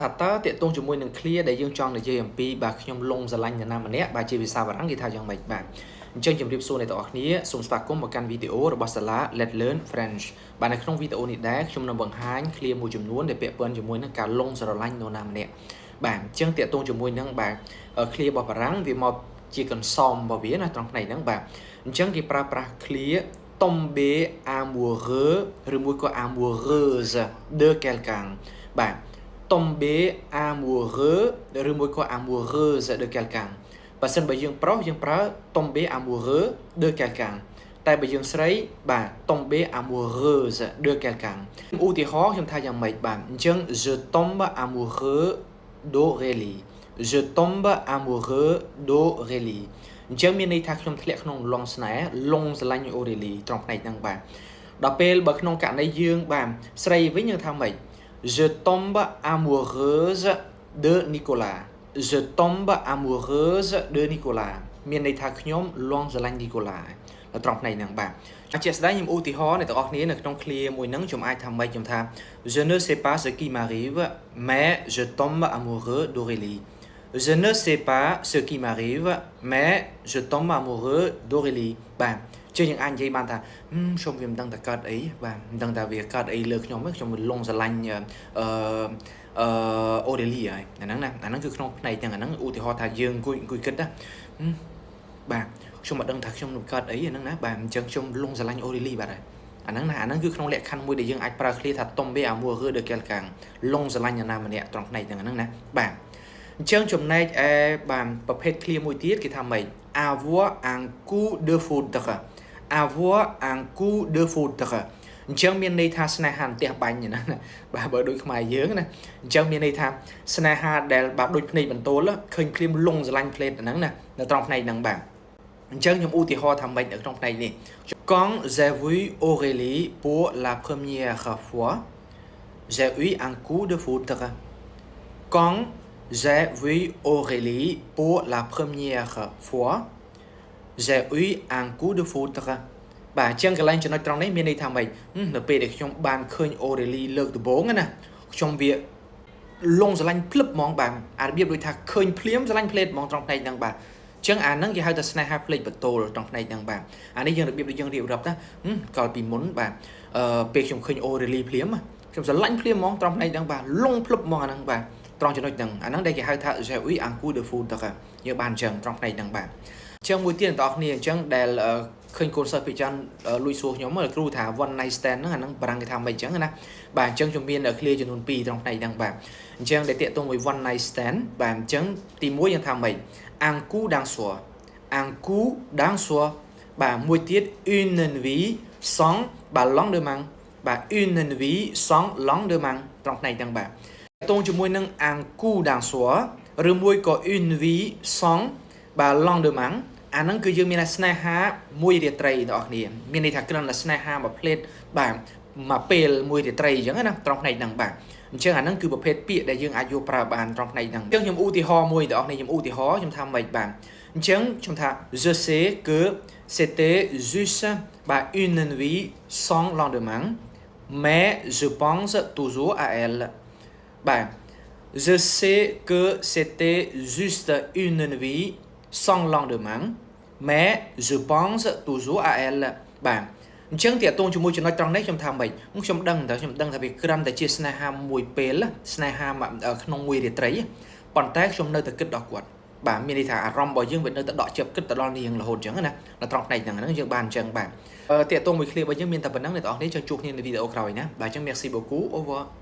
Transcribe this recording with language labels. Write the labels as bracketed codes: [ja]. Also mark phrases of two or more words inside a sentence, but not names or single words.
[km] ថាតើតាកតងជាមួយនឹង clear ដែលយើងចង់និយាយអំពីបាទខ្ញុំលងស្រឡាញ់នរណាម្នាក់បាទជាភាសាបារាំងគេថាយ៉ាងម៉េចបាទអញ្ចឹងជម្រាបសួរអ្នកទាំងអស់គ្នាសូមស្វាគមន៍មកកាន់វីដេអូរបស់សាលា Let's Learn French បាទ នៅក្នុងវីដេអូនេះដែរខ្ញុំនឹងបង្ហាញ clear មួយចំនួនដែលពាក់ព័ន្ធជាមួយនឹងការលងស្រឡាញ់នរណាម្នាក់បាទអញ្ចឹងតាកតងជាមួយនឹងបាទ clear របស់បារាំងវា មកជាកន្សំរបស់វាណាត្រង់ផ្នែកហ្នឹងបាទអញ្ចឹងគេប្រើប្រាស់ clear [fr] tomber amoureux [km] ឬមួយក៏ [fr] amoureuse de quelqu'un [km] បាទ tomber amoureux ឬមួយក៏ [fr] amoureuse de quelqu'un [km] បើសិនបើយើងប្រុសយើងប្រើ [fr] tomber amoureux de quelqu'un [km] តែបើយើងស្រី បាទ [fr] tomber amoureuse de quelqu'un [km] ឧទាហរណ៍ខ្ញុំថាយ៉ាងម៉េចបាទអញ្ចឹង [fr] je tombe amoureux d'Aurélie je tombe amoureux d'Aurélie [km] អញ្ចឹងមានន័យថាខ្ញុំធ្លាក់ក្នុងលងស្នេហ៍លងស្រឡាញ់ Aurélie ត្រង់ផ្នែកហ្នឹងបាទដល់ពេលបើក្នុងករណីយើងបាទស្រីវិញយើងថាម៉េច [fr] Je tombe amoureuse de Nicolas. Je tombe amoureuse de Nicolas. [km] មានន័យថាខ្ញុំលងស្រឡាញ់ Nicolas នៅត្រង់ផ្នែកហ្នឹងបាទជាក់ស្ដែងខ្ញុំឧទាហរណ៍អ្នកទាំងអស់គ្នានៅក្នុង clear មួយហ្នឹងខ្ញុំអាចថាម៉េចខ្ញុំថា [fr] Je ne sais pas ce qui m'arrive mais je tombe amoureux d'Aurélie. Je ne sais pas ce qui m'arrive mais je tombe amoureux d'Aurélie [km] បាទជាយើងអាចនិយាយបានថាខ្ញុំវាមិនដឹងតែកើតអីបាទមិនដឹងតែវាកើតអីលើខ្ញុំខ្ញុំលងស្រឡាញ់អូរេលីហើយអាហ្នឹងណាអាហ្នឹងគឺក្នុងផ្នែកទាំងអា ហ្នឹងឧទាហរណ៍ថាយើងអង្គុយគិតណាបាទខ្ញុំមិនដឹងថាខ្ញុំនឹងកើតអីអាហ្នឹងណាបាទអញ្ចឹងខ្ញុំលងស្រឡាញ់អូរេលីបាទហើយអាហ្នឹងណាអាហ្នឹងគឺក្នុងលក្ខខណ្ឌមួយដែលយើងអាច ប្រើ clear ថា [fr] tomber amoureux de quelqu'un [km] លងស្រឡាញ់នរណាម្នាក់ត្រង់ផ្នែកទាំងអាហ្នឹងណាបាទអញ្ចឹងចំណែកឯបាទប្រភេទ clear មួយទៀតគេថាម៉េច [fr] avoir un coup de foudre avoir un coup de foudre [km] អញ្ចឹងមានន័យថាស្នេហាផ្ទះបាញ់ណាបាទបើដូចខ្មែរយើងណាអញ្ចឹងមានន័យថាស្នេហាដែលបាទដូចភ្នែកបន្ទោលឃើញភ្លាមលងស្រឡាញ់ផ្លេតហ្នឹងណានៅត្រង់ផ្នែកហ្នឹងបាទអញ្ចឹងខ្ញុំឧទាហរណ៍ថាម៉េចនៅក្នុងផ្នែកនេះ [fr] Quand j'ai vu Aurélie pour la première fois j'ai eu un coup de foudre Quand j'ai vu Aurélie pour la première fois j'ai eu un coup de foudre [km] បាទអញ្ចឹងកន្លែងចំណុចត្រង់នេះមានន័យថាម៉េចនៅពេលដែលខ្ញុំបានឃើញ Aurélie លើកដំបូងណាខ្ញុំវាលងស្រឡាញ់ភ្លឹបហ្មងបាទអារបៀបដូចថាឃើញភ្លាមស្រឡាញ់ផ្លេតហ្មងត្រង់ផ្នែកហ្នឹងបាទអញ្ចឹងអាហ្នឹងគេហៅថាស្នេហាផ្លេតបន្ទោលត្រង់ផ្នែកហ្នឹងបាទអានេះយើងរបៀបដូចយើងរៀបរាប់ណាកាលពីមុនបាទពេលខ្ញុំឃើញ Aurélie ភ្លាមខ្ញុំស្រឡាញ់ភ្លាមហ្មងត្រង់ផ្នែកហ្នឹងបាទល ងភ្លឹបហ្មងអាហ្នឹងបាទត្រង់ចំណុចហ្នឹងអាហ្នឹងដែលគេហៅថា [fr] j'ai eu un coup de foudre [km] យើងបានអញ្ចឹងត្រង់ផ្នែកហ្នឹងបាទអញ្ចឹងមួយទៀតអ្នកនរគ្នាអញ្ចឹងដែលឃើញកូនសិស្សពីចាន់លួចសួរខ្ញុំគ្រូថា [en] one night stand [km] ហ្នឹងអាហ្នឹងបារាំងគេថាមិនអញ្ចឹងណា បាទអញ្ចឹងខ្ញុំមាន clear ចំនួន2ត្រង់ផ្នែកហ្នឹងបាទអញ្ចឹងដែលតាក់ទងមួយ [en] one night stand [km] បាទអញ្ចឹងទី1យើងថាម៉េច [fr] un coup d'un soir un coup d'un soir [km] បាទមួយទៀត [fr] une nuit sans [km] បាទ lendemain បាទ [fr] une nuit sans lendemain [km] ត្រង់ផ្នែកហ្នឹងបាទតាក់ទងជាមួយនឹង [fr] un coup d'un soir [km] ឬមួយក៏ une [fr] nuit sans [km] បាទ lendemainអាហ្នឹងគឺយើងមានស្នេហាមួយរាត្រីបងប្អូនគ្នាមានន័យថាគ្រាន់តែស្នេហាមួយផ្លេតបាទមួយពេលមួយរាត្រីអញ្ចឹងណាត្រង់ផ្នែកហ្នឹងបាទអញ្ចឹងអាហ្នឹងគឺប្រភេទពាក្យដែលយើងអាចយកប្រើបានត្រង់ផ្នែកហ្នឹងអញ្ចឹងខ្ញុំឧទាហរណ៍មួយបងប្អូនខ្ញុំឧទាហរណ៍ខ្ញុំថាម៉េចបាទអញ្ចឹងខ្ញុំថា [fr] je sais que c'était juste [km] បាទ [fr] une nuit sans lendemain mais je pense toujours à elle [km] បាទ [fr] je sais que c'était juste une nuit sans lendemain mais je pense toujours à elle [km] បាទអញ្ចឹងតាក់ទងជាមួយចំណុចត្រង់នេះខ្ញុំថាម៉េចខ្ញុំដឹងថាវាគ្រាន់តែជាស្នេហាមួយពេលស្នេហាក្នុងមួយរាត្រីប៉ុន្តែខ្ញុំនៅតែគិតដល់គាត់បាទមានន័យថាអារម្មណ៍របស់យើងវានៅតែដកជាប់គិតទៅដល់នាងរហូតអញ្ចឹងណានៅត្រង់ផ្នែកហ្នឹងយើងបានអញ្ចឹងបាទតាក់ទងមួយ clear របស់យើងមានតែប៉ុណ្្នឹងអ្នកនរគ្នាចង់ជួបគ្នានៅវីដេអូក្រោយណាបាទអញ្ចឹង [fr] merci beaucoup [km] over